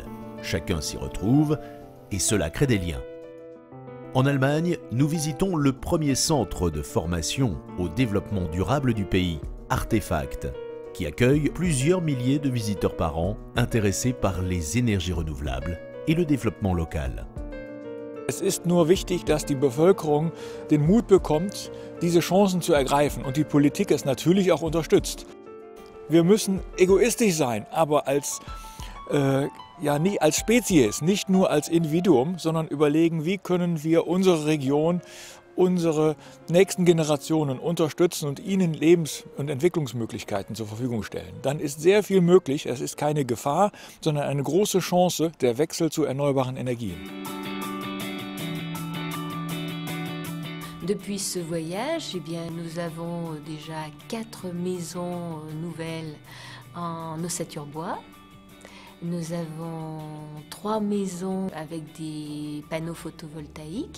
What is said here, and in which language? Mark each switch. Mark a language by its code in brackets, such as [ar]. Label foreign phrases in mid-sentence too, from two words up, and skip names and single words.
[fr] Chacun s'y retrouve et cela crée des liens. En Allemagne, nous visitons le premier centre de formation au développement durable du pays, Artefact, qui accueille plusieurs milliers de visiteurs par an intéressés par les énergies renouvelables et le développement local. [de] Es ist nur wichtig, dass die Bevölkerung den Mut bekommt, diese Chancen zu ergreifen und die Politik es natürlich auch unterstützt. Wir müssen egoistisch sein, aber nicht als Spezies, nicht nur als Individuum, sondern überlegen, wie können wir unsere Region, unsere nächsten Generationen unterstützen und ihnen Lebens- und Entwicklungsmöglichkeiten zur Verfügung stellen. Dann ist sehr viel möglich. Es ist keine Gefahr, sondern eine große Chance, der Wechsel zu erneuerbaren Energien. [fr] Depuis ce voyage, nous avons déjà 4 maisons nouvelles en ossature-bois. Nous avons 3 maisons avec des panneaux photovoltaïques.